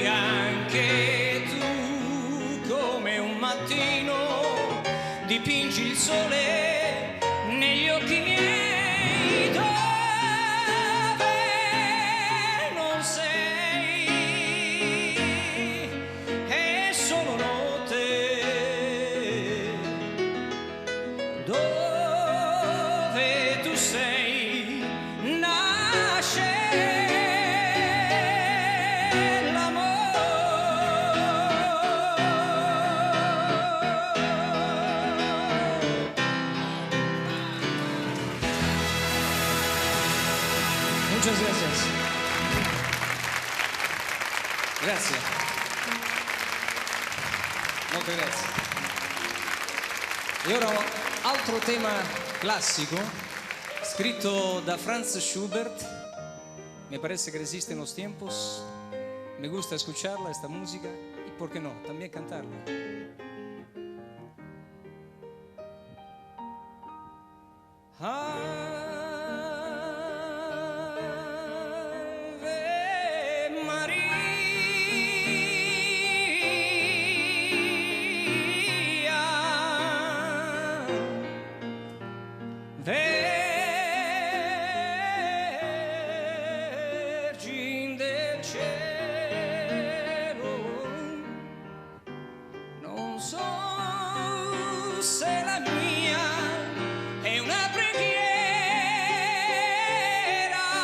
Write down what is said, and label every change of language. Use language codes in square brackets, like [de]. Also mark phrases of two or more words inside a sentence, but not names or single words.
[it] anche tu come un mattino, dipingi il sole negli occhi miei, dove non sei, è solo notte. Dove tu sei, nasce l'amore. [es] Muchas gracias. [it] Grazie. Molte grazie. E ora altro tema classico, scritto da Franz Schubert. [es] Me parece que resiste en los tiempos. Me gusta escucharla, esta música, y por qué no, también cantarla. [it] Ave Maria. Vergine del cielo, non so se la mia è una preghiera,